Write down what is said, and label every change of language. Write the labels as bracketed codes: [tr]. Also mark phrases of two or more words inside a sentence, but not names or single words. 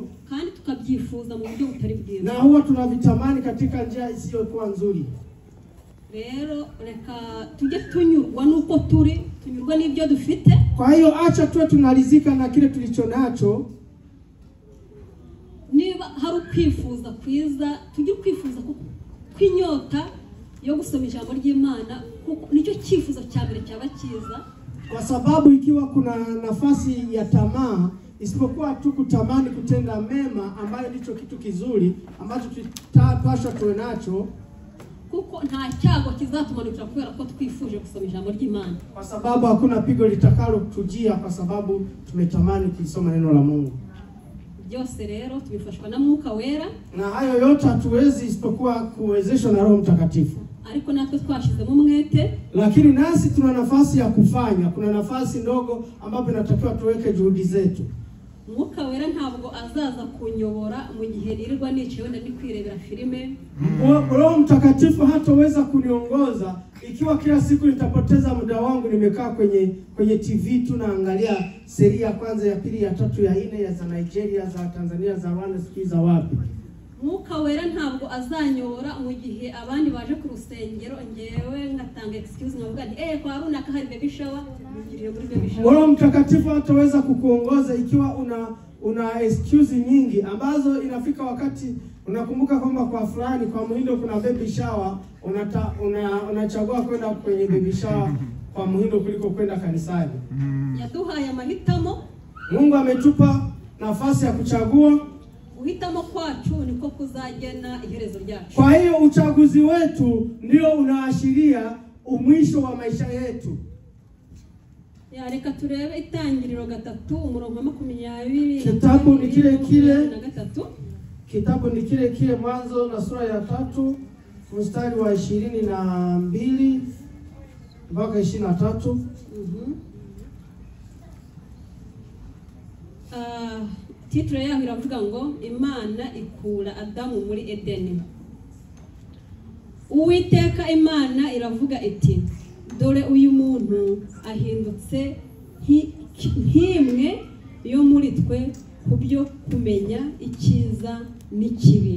[rw] kandi tukabyifuza mu buryo butari bwiza. [sw] Na huwa tunavitamani katika njia isiyokuwa nzuri. [rw] Rero reka tujye tunyurwa nuko tunyurwa n'ibyo dufite. [sw] Kwa hiyo acha tuwe tunalizika na kile tulicho nacho. [rw] Niba hari kwifuza kwiza, tujye kwifuza kwinyota yo gusoma ijambo ry'Imana, kuko nicyo cyifuzo cya mbere cyaba cyiza. [sw] Kwa sababu ikiwa kuna nafasi ya tamaa, isipokuwa tu kutamani kutenda mema ambayo ndicho kitu kizuri ambacho tutapaswa tuwe nacho, [rw] kuko nta cyago kizatumanukira kubera ko twifuje gusoma ijambo ry'Imana. [sw] Kwa sababu hakuna pigo litakalo kutujia kwa sababu tumetamani kusoma neno la Mungu. [rw] Byose rero tubifashwa na Mwuka Wera, [sw] na hayo yote hatuwezi isipokuwa kuwezeshwa na Roho Mtakatifu. [rw] Ariko natwe twashizemo umwete, [sw] lakini nasi tuna nafasi ya kufanya. Kuna nafasi ndogo ambapo inatakiwa tuweke juhudi zetu. [rw] Mwuka Wera ntabwo azaza kunyobora mu gihe nirirwa nicewe ndi kwirebera filime. [sw] Roho Mtakatifu hataweza kuniongoza ikiwa kila siku nitapoteza muda wangu nimekaa kwenye TV tu naangalia seria ya kwanza, ya pili, ya tatu, ya nne, ya za Nigeria, za Tanzania, za Rwanda, sikiza wapi. [rw] Mwuka Wera ntabwo azanyobora mu gihe abandi baje ku rusengero ngewe ngatanga excuse ngavuga nti kwa runaka hari [en] baby shower, [rw] ngiriye muri [en] baby shower. [sw] Roho Mtakatifu hataweza kukuongoza ikiwa una excuse nyingi ambazo inafika wakati unakumbuka kwamba kwa fulani kwa Muhindo kuna [en] baby shower, [sw] unachagua kwenda kwenye [en] baby shower [sw] kwa Muhindo kuliko kwenda kanisani. [rw] Yaduhaye amahitamo. [sw] Mungu ametupa nafasi ya kuchagua. [rw] Uhitamo kwacu niko kuzagena iherezo ryacu. [sw] Kwa hiyo uchaguzi wetu ndio unaashiria umwisho wa maisha yetu. [rw] Ya reka turebe Itangiriro 3 umurongo 20. [sw] Kitabu ni kile kile. Kitabu ni kile kile Mwanzo na sura ya 3 mstari wa 22 mpaka 23. [rw] Titre yaho iravuga ngo Imana ikura Adamu muri Edeni. Uwiteka Imana iravuga iti, dore uyu muntu ahindutse nk'imwe yo muri twe kubyo kumenya icyiza n'ikibi.